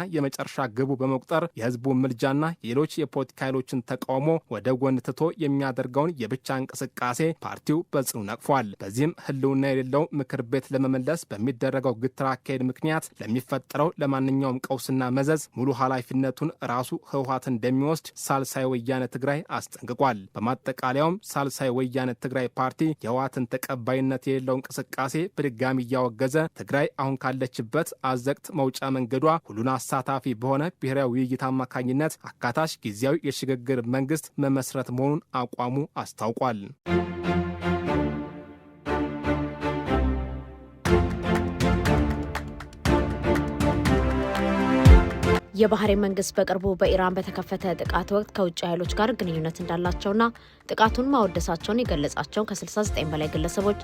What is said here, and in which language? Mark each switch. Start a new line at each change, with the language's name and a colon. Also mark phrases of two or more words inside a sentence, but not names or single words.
Amharic: የመጨረሻ ግቡ በመቁጠር የህዝቡ ምልጃና የሌሎች የፖለቲካ ኃይሎችን ተቃውሞ ወደ ጎን ትቶ የሚያደርገውን የብቻ እንቅስቃሴ ፓርቲው በጽኑ ነቅፏል። በዚህም ህልውና የሌለው ምክር ቤት ለመመለስ በሚደረገው ግትር አካሄድ ምክንያት ለሚፈጠረው ለማንኛውም ቀውስና መዘዝ ሙሉ ኃላፊነቱን ራሱ ህወሓት እንደሚወስድ ሳልሳይ ወያነ ትግራይ አስጠንቅቋል። በማጠቃለያውም ሳልሳይ ወያነ ትግራይ ፓርቲ የህወሓትን ተቀባይነት የሌለው እንቅስቃሴ በድጋሚ እያወገዘ ትግራይ አሁን ካለችበት አዘቅት መውጫ መንገዷ ሁሉን አሳታፊ በሆነ ብሔራዊ ውይይት አማካኝነት አካታች ጊዜያዊ የሽግግር መንግስት መመስረት መሆኑን አቋሙ አስታውቋል። የባህሬን መንግስት በቅርቡ በኢራን በተከፈተ ጥቃት ወቅት ከውጭ ኃይሎች ጋር ግንኙነት እንዳላቸውና ጥቃቱን ማወደሳቸውን የገለጻቸውን ከ69 በላይ ግለሰቦች